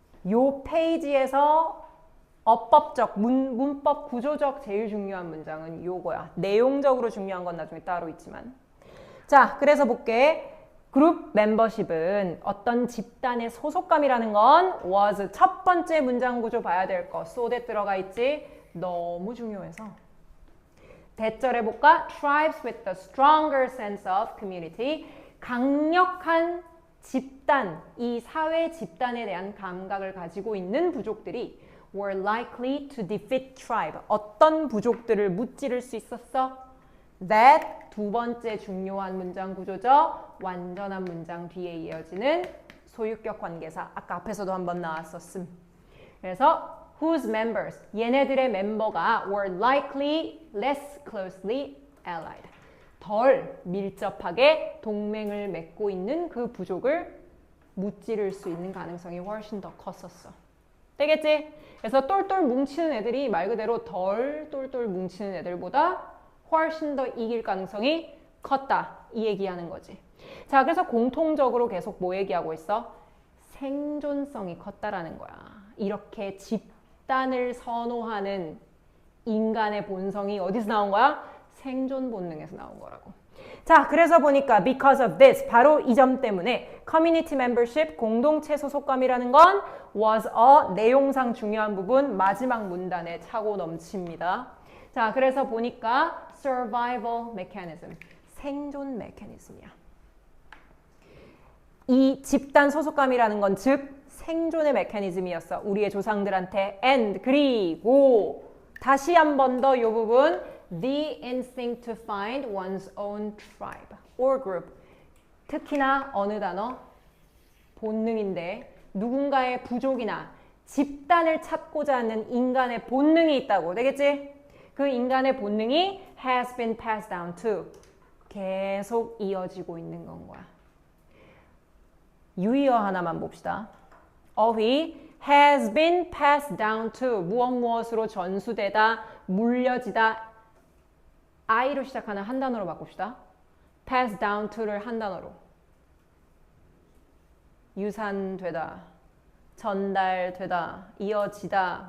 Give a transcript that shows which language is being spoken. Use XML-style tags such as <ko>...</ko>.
<ko>요 페이지에서 어법적, 문법 구조적 제일 중요한 문장은 요거야. 내용적으로 중요한 건 나중에 따로 있지만. 자, 그래서 볼게. 그룹 멤버십은 어떤 집단의 소속감이라는 건 was 첫 번째 문장 구조 봐야 될 거. so that 들어가 있지. 너무 중요해서. 대절해 볼까?</ko> <en>Tribes with the stronger sense of community.</en> <ko>강력한 집단, 이 사회 집단에 대한 감각을 가지고 있는 부족들이</ko> <en>were likely to defeat tribe.</en> <ko>어떤 부족들을 무찌를 수 있었어? That 두 번째 중요한 문장 구조죠. 완전한 문장 뒤에 이어지는 소유격 관계사. 아까 앞에서도 한번 나왔었음. 그래서</ko> <en>whose members,</en> <ko>얘네들의 멤버가</ko> <en>were likely less closely allied.</en> <ko>덜 밀접하게 동맹을 맺고 있는 그 부족을 무찌를 수 있는 가능성이 훨씬 더 컸었어. 되겠지? 그래서 똘똘 뭉치는 애들이 말 그대로 덜 똘똘 뭉치는 애들보다 훨씬 더 이길 가능성이 컸다. 이 얘기하는 거지. 자, 그래서 공통적으로 계속 뭐 얘기하고 있어? 생존성이 컸다라는 거야. 이렇게 집단을 선호하는 인간의 본성이 어디서 나온 거야? 생존 본능에서 나온 거라고. 자, 그래서 보니까</ko> <en>because of this,</en> <ko>바로 이 점 때문에 community membership, 공동체 소속감이라는 건 was a 내용상 중요한 부분 마지막 문단에 차고 넘칩니다. 자, 그래서 보니까 survival mechanism, 생존 메커니즘이야. 이 집단 소속감이라는 건 즉 생존의 메커니즘이었어. 우리의 조상들한테.</ko> <en>and</en> <ko>그리고 다시 한 번 더 이 부분</ko> <en>the instinct to find one's own tribe or group.</en> <ko>특히나 어느 단어? 본능인데 누군가의 부족이나 집단을 찾고자 하는 인간의 본능이 있다고. 되겠지? 그 인간의 본능이</ko> <en>has been passed down to.</en> <ko>계속 이어지고 있는 건 거야. 유의어 하나만 봅시다.</ko> <en>어휘 has been passed down to.</en> <ko>무엇으로 전수되다, 물려지다. I로 시작하는 한 단어로 바꿉시다. pass down to를 한 단어로. 유산되다, 전달되다, 이어지다.</ko>